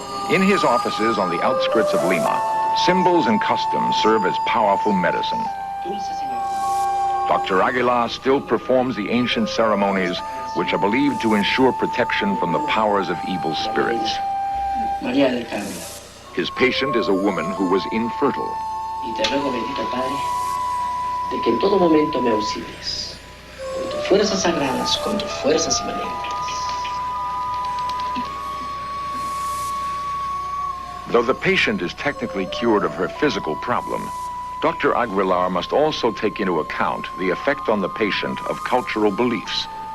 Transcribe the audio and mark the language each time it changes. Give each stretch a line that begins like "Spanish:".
English: In his offices on the outskirts of Lima, symbols and customs serve as powerful medicine. Dr. Aguilar still performs the ancient ceremonies which are believed to ensure protection from the powers of evil spirits. His patient is a woman who was infertile.
Spanish: Y te ruego, bendito Padre, de que en todo momento me auxilies, con tus fuerzas sagradas, con tus fuerzas inmanentes.
English: Though the patient is technically cured of her physical problem, Dr. Aguilar must also take into account the effect on the patient of cultural beliefs.